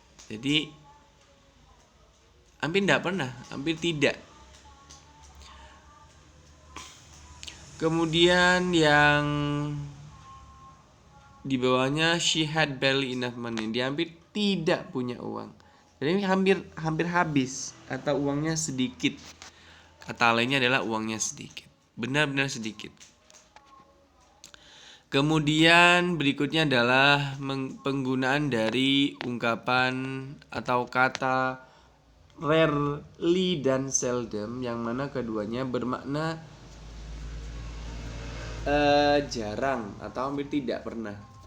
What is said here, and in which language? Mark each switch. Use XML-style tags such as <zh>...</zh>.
<id>Jadi hampir tidak pernah, hampir tidak. Kemudian yang di bawahnya</id> <en>she had barely enough money.</en> <id>Dia hampir tidak punya uang. Jadi ini hampir habis atau uangnya sedikit. Kata lainnya adalah uangnya sedikit. Benar-benar sedikit. Kemudian berikutnya adalah penggunaan dari ungkapan atau kata rarely dan seldom, yang mana keduanya bermakna jarang atau hampir tidak pernah.</id>